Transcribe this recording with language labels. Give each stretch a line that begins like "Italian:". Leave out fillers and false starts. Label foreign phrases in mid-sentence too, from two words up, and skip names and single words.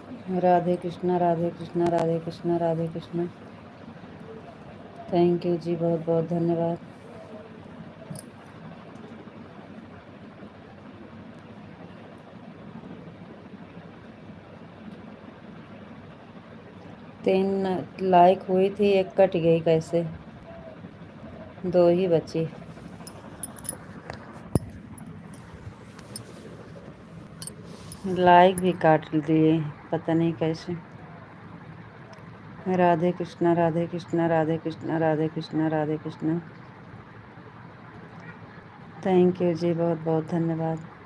Hindi: राधे कृष्णा, राधे कृष्णा, राधे कृष्णा, राधे कृष्णा।
English: thank you
Hindi: जी, बहुत बहुत धन्यवाद। तीन लाइक हुई थी, एक कट गई, कैसे? दो ही बची। लाइक भी काट दिए, पता नहीं कैसे। राधे कृष्णा, राधे कृष्णा, राधे कृष्णा, राधे कृष्णा, राधे कृष्णा।
English: thank you
Hindi: जी, बहुत बहुत धन्यवाद।